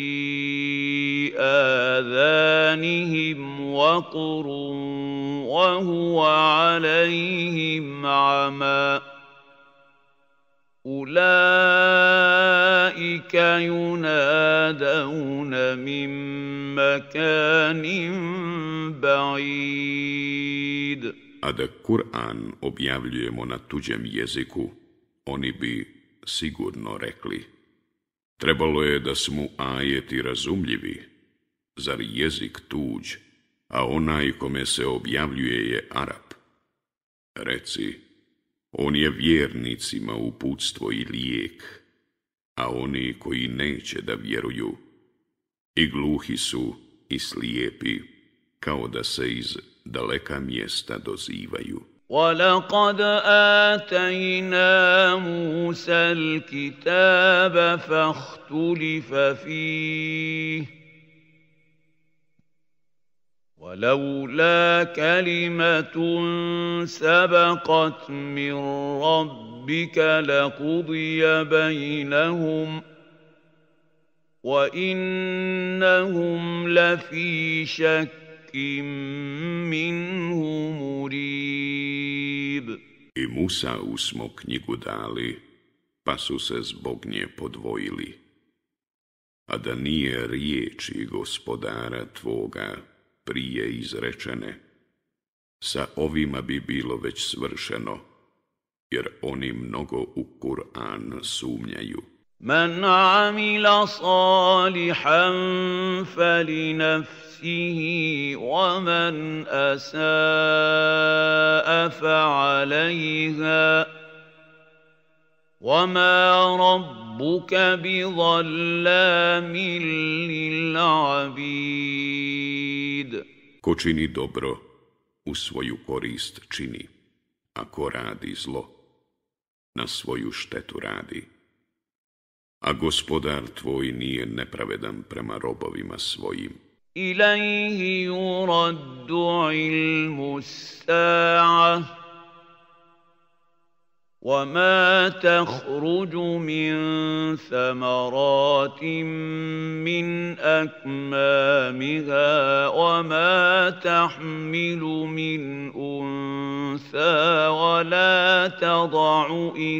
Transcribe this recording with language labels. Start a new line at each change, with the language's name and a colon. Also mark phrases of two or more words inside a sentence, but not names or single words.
Arabic: آذَانِهِمْ وَقْرٌ وَهُوَ عَلَيْهِمْ عَمًى أُولَئِكَ يُنَادَوْنَ مِن مَّكَانٍ بَعِيدٍ.
Bosnian: A da Kur'an objavljujemo na tuđem jeziku, oni bi sigurno rekli: trebalo je da su mu ajeti razumljivi, zar jezik tuđ, a onaj kome se objavljuje je Arap. Reci, on je vjernicima uputstvo i lijek, a oni koji neće da vjeruju, i gluhi su i slijepi, kao da se iz daleka mjesta dozivaju.
Arabic: وَلَقَدْ آتَيْنَا مُوسَى الْكِتَابَ فَاخْتُلِفَ فِيهِ وَلَوْلَا كَلِمَةٌ سَبَقَتْ مِنْ رَبِّكَ لَقُضِيَ بَيْنَهُمْ وَإِنَّهُمْ لَفِي شَكٍّ مِّنْهُ مُرِيبٍ.
Bosnian: I Musa smo knjigu dali, pa su se zbog nje podvojili. A da nije riječi gospodara tvoga prije izrečene, sa ovima bi bilo već svršeno, jer oni mnogo u Kur'an sumnjaju.
Arabic: مَنْ عَمِلَ صَالِحًا فَلِنَفْسِهِ وَمَنْ أَسَاءَ فَعَلَيْهَا وَمَا رَبُّكَ بِظَلَّامٍ لِلْعَبِيدِ.
Bosnian: Ko čini dobro, u svoju korist čini, a ko radi zlo, na svoju štetu radi. A gospodar tvoj nije nepravedan prema robovima svojim.
Arabic: إِلَيْهِ يُرَدُّ عِلْمُ السَّاعَةِ وَمَا تَخْرُجُ مِنْ ثَمَرَاتٍ مِنْ أَكْمَامِهَا وَمَا تَحْمِلُ مِنْ أُنْثَى وَلَا تَضَعُ